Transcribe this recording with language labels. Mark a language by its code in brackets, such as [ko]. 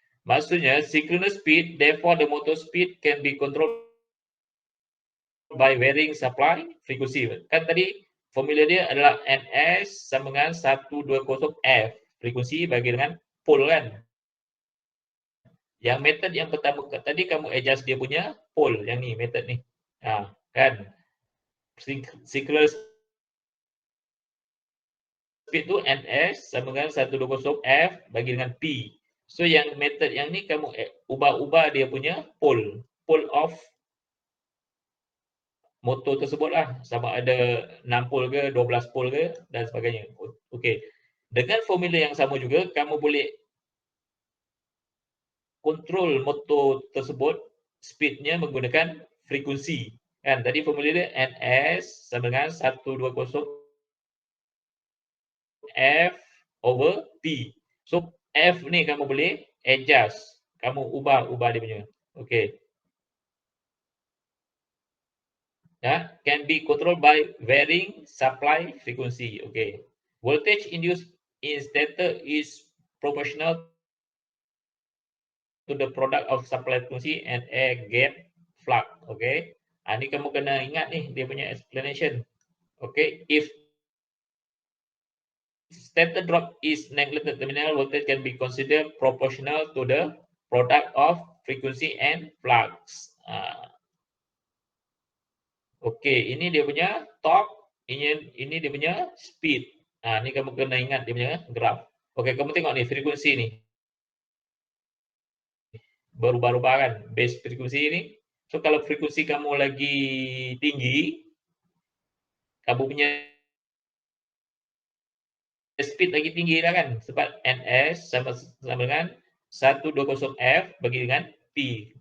[ms] Maksudnya [en] synchronous speed, therefore the motor speed can be controlled by varying supply frequency. [ms] Kan tadi formula dia adalah NS sama dengan 120 F. Frekuensi bagi dengan pole kan. Yang method yang pertama tadi kamu adjust dia punya pole yang ni method ni. Kan. Synchronous speed tu ns sama dengan 120 F bagi dengan P. So yang method yang ni kamu ubah-ubah dia punya pole of motor tersebut lah, sama ada 6 pole ke 12 pole ke dan sebagainya. Okey. Dengan formula yang sama juga kamu boleh kontrol motor tersebut speednya menggunakan frekuensi. Kan tadi formula dia ns sama dengan 120 F over P. So F ni kamu boleh adjust, kamu ubah dia punya. Okey. [en] Ya, can be controlled by varying supply frequency. Okey. Voltage induced in stator is proportional to the product of supply frequency and air gap flux. Okey. [ms] Ni kamu kena ingat ni dia punya explanation. [en] Okey, if stator drop is neglected, terminal voltage can be considered proportional to the product of frequency and flux. [ms] Okey, ini dia punya torque, ini dia punya speed. Ni kamu kena ingat dia punya graf. Okey, kamu tengok ni frekuensi ni. Berubah-ubah kan base frekuensi ni. So kalau frekuensi kamu lagi tinggi, kamu punya speed lagi tinggi lah kan, sebab ns sama dengan 120 F bagi dengan P.